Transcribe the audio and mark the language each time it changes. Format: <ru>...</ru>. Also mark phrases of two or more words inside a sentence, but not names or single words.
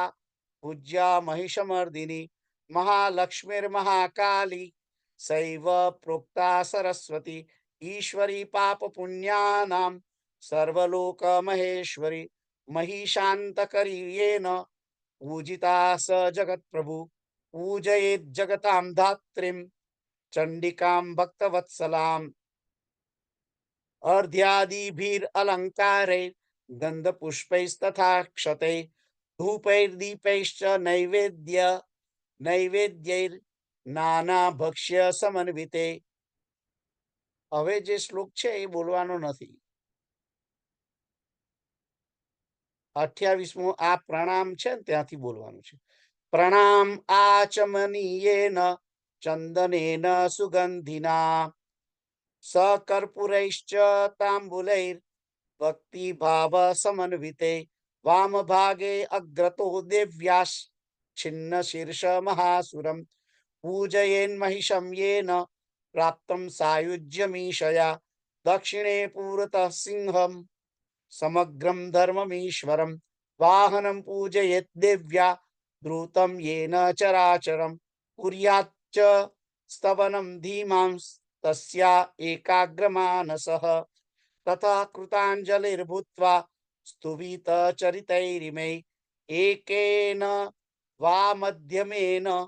<sa>पूज्या महिषमर्दिनी महालक्ष्मीर्महाकाली सैव प्रोक्ता सरस्वती ईश्वरी पाप पुण्यानां सर्वलोक महेश्वरी महिषान्तकरी येन पूजिता स जगत्प्रभु पूजयेत् जगतां धात्रीं चंडिकां भक्तवत्सलाम् अर्ध्यादिभिरलङ्कारै गन्धपुष्पैस्तथा क्षतै धूपैर्दीपैश्च नैवेद्यैर्नानाभक्ष्य समन्विते</sa> <gu>હવે જે શ્લોક છે એ બોલવાનો નથી. 28મો આ પ્રણામ છે ને ત્યાંથી બોલવાનું છે.</gu> <sa>પ્રણામ આચમનીયેન ચંદનેન સુગંધિના सकर्पूरैश्च ताम्बूलैर् भक्तिभाव समन्विते वामभागे अग्रतो देव्यास् छिन्न शीर्ष महासुरं पूजयेन्महिषं येन प्राप्तं सायुज्यमीशया दक्षिणे पुरतः सिंहं समग्रं धर्ममीश्वरं वाहनं पूजयेत् देव्या द्रुतं येन चराचरं कुर्याच्च स्तवनं धीमांस्तस्या एकाग्रमानसः तथा कृताञ्जलिर्भूत्वा स्तुभितचरितैरिमे एकेन वा मध्यमेन</sa>